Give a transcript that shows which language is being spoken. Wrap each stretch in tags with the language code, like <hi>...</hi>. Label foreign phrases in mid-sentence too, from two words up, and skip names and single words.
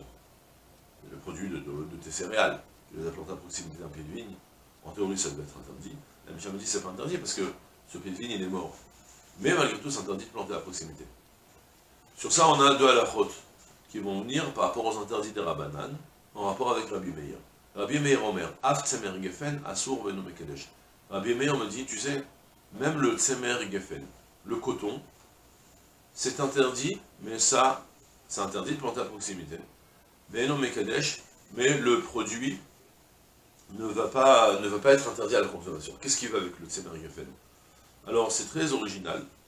<fr>Le produit de tes céréales, tu les as plantés à proximité d'un pied de vigne, en théorie ça doit être interdit. La Mishnah me dit c'est pas interdit parce que ce pied de vigne il est mort. Mais malgré tout c'est interdit de planter à proximité. Sur ça on a deux halachot qui vont venir par rapport aux interdits des Rabbanan, en rapport avec Rabbi Meir.</fr> <he>רבי מאיר אומר אף צמר גפן אסור ואינו מקדש.</he> <fr>Rabbi Meir me dit, tu sais, même le</fr> <he>צמר גפן,</he> <fr>le coton, c'est interdit, mais ça, c'est interdit de planter à proximité.</fr> <he>ואינו מקדש,</he> <fr>mais le produit ne va pas être interdit à la consommation. Qu'est-ce qui va avec le</fr> <he>צמר גפן?</he> <fr>Alors, c'est très original.</fr>